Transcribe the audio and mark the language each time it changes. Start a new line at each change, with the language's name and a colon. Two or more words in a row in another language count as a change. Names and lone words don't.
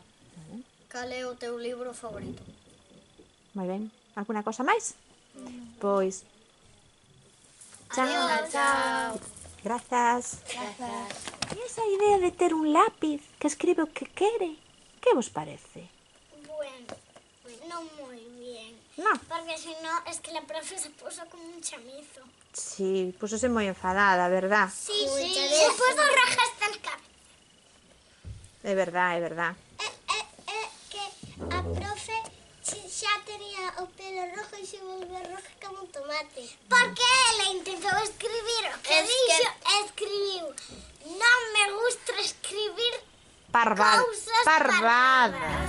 Galician: Cal é o teu libro favorito? Moi ben. Alguna cosa máis? Pois, Adiós. Chao. grazas. Grazas. E esa idea de ter un lápiz que escribe o que quere, que vos parece?
Spanish: Bueno, no muy bien. No. Porque si no, es que la profe se puso como un chamizo.
Galician: Sí, pusose moi enfadada, verdad?
Spanish: Sí, se puso roja hasta el cabello.
Galician: É verdad, é verdad. Que a profe xa tenía o pelo rojo e se volveu roja como un tomate. Porque ela intentou escribir o que dixo, escribiu. Non me gusta escribir cousas parvadas.